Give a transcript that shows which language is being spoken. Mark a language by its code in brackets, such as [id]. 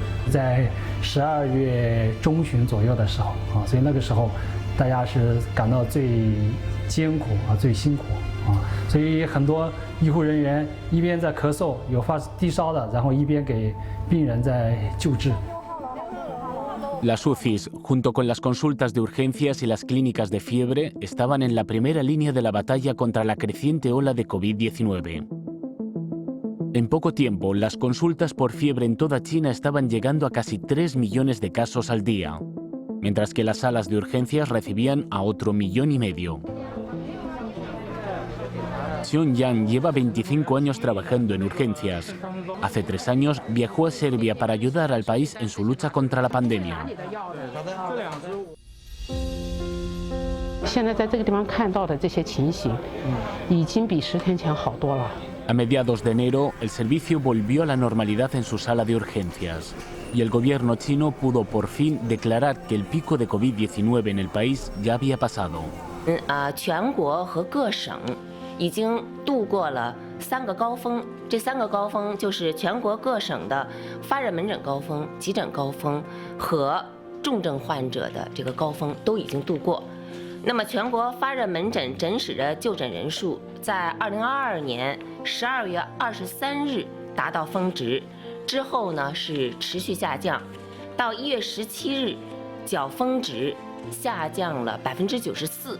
[zh] 在12月中旬左右的时候所以那个时候大家是感到最艰苦最辛苦所以很多医护人员一边在咳嗽，有发低烧的，然后一边给病人在救治。 [es] Las UCIs, junto con las consultas de urgencias y las clínicas de fiebre, estaban en la primera línea de la batalla contra la creciente ola de COVID-19. En poco tiempo, las consultas por fiebre en toda China estaban llegando a casi 3 millones de casos al día, mientras que las salas de urgencias recibían a otro 1,5 millones. Xiong Yang lleva 25 años trabajando en urgencias. Hace 3 años viajó a Serbia para ayudar al país en su lucha contra la pandemia. [zh] 现在在这个地方看到的这些情形，已经比10天前好多了。 [es] A mediados de enero, el servicio volvió a la normalidad en su sala de urgencias y el gobierno chino pudo por fin declarar que el pico de COVID-19 en el país ya había pasado. [zh] 全国和各省已经度过了3个高峰，这3个高峰就是全国各省的发热门诊高峰、急诊高峰和重症患者的这个高峰都已经度过。那么全国发热门诊诊室的就诊人数在2022年12月23日达到峰值，之后呢是持续下降，到1月17日较峰值下降了94%。